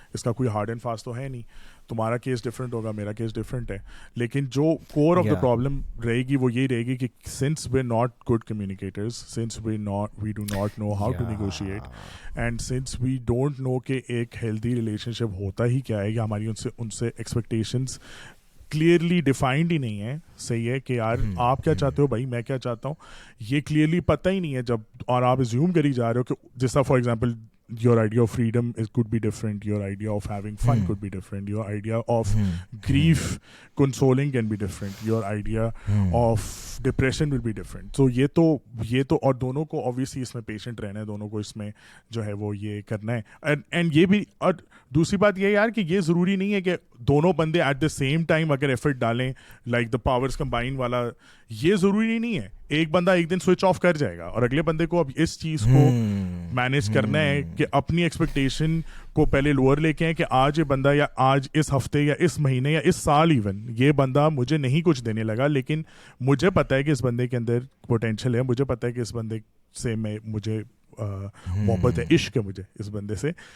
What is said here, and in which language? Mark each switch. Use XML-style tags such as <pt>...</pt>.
<hi>इसका कोई hard and fast तो है नहीं. तुम्हारा केस डिफरेंट होगा, मेरा केस डिफरेंट है, लेकिन जो कोर ऑफ द प्रॉब्लम रहेगी वो ये रहेगी कि</hi> <en>since we are not good communicators, since we do not know how to negotiate, and since we don't know</en> <hi>कि एक हेल्दी रिलेशनशिप होता ही क्या है, या हमारी उनसे एक्सपेक्टेशंस क्लियरली डिफाइंड ही नहीं है, सही है, कि यार आप क्या चाहते हो भाई, मैं क्या चाहता हूँ, ये क्लियरली पता ही नहीं है. जब और आप अज्यूम करी जा रहे हो कि जैसा</hi> <en>For example your idea of freedom could be different, your idea of having fun could be different, your idea of grief consoling can be different, your idea of depression will be different.</en> <hi>So ये तो और दोनों को obviously इसमें patient रहना है, दोनों को इसमें जो है वो ये करना है. and ये भी, और दूसरी बात ये यार कि ये ज़रूरी नहीं है कि दोनों बंदे</hi> <en>at the same time</en> <hi>अगर एफर्ट डालें</hi> <en>like the powers combine</en> <hi>वाला, ये ज़रूरी नहीं है. एक बंदा एक दिन स्विच ऑफ कर जाएगा और अगले बंदे को अब इस चीज़ को मैनेज करना है कि अपनी एक्सपेक्टेशन को पहले लोअर लेके आए कि आज ये बंदा, या आज इस हफ्ते या इस महीने या इस साल इवन, ये बंदा मुझे नहीं कुछ देने लगा, लेकिन मुझे पता है कि इस बंदे के अंदर पोटेंशियल है, मुझे पता है कि इस बंदे से मुझे मोहब्बत है, इश्क है मुझे इस बंदे से.</hi>